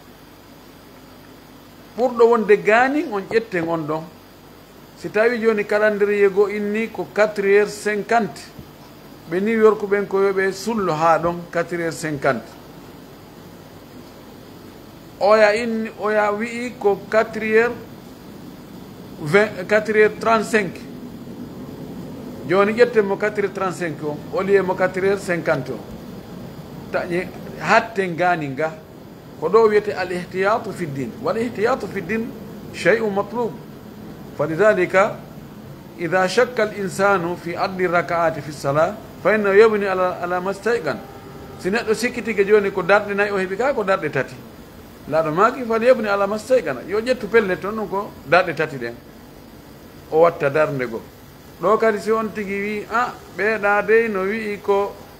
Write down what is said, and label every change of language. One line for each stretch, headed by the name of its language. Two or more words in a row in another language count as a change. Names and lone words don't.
Fula: ɓurɗo wonde gani on ƴetten on ɗon si tawi joni calendrier go inni ko 4h50 ɓe New York ɓen ko yoɓe sullo ha ɗon 4h50 oya wi'i ko 4h35 joni ƴetten mo 4h35 o oliye mo 4h50 o taƴe hatten gani nga ko ɗo wiyete
Arabic: الاحتياط في الدين و الاحتياط في الدين شيء مطلوب فلذلك إذا شك الإنسان في عدد الركعات في الصلاة فإنه يبني على ما استيقن
Fula: si neɗɗo sikkitike joni ko darɗe nayyi o heeɓi ka ko darɗe tati laaɗo maki
Arabic: فليبن على ما استيقن
Fula: yo ƴettu pelle toon ɗum ko darɗe tati ɗen o watta darde go ɗo kadi si on tigi wi ɓeeɗa dey no wi'i ko